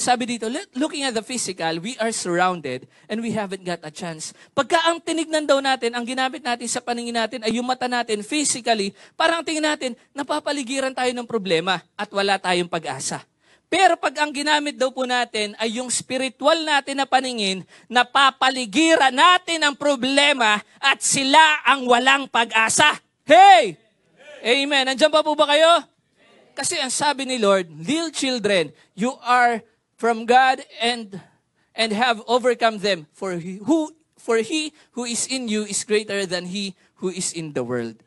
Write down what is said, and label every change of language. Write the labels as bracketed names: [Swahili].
[Filipino] Sabi dito, [English] looking at the physical, we are surrounded and we haven't got a chance. [Filipino] Pagka ang tinignan daw natin, ang ginamit natin sa paningin natin ay yung mata natin physically, parang tingin natin, napapaligiran tayo ng problema at wala tayong pag-asa. Pero pag ang ginamit daw po natin ay yung spiritual natin na paningin, napapaligiran natin ang problema at sila ang walang pag-asa. Hey! Amen. Nandiyan pa po ba kayo? Kasi ang sabi ni [English] Lord, little children, you are from God and have overcome them. For he who is in you is greater than he who is in the world.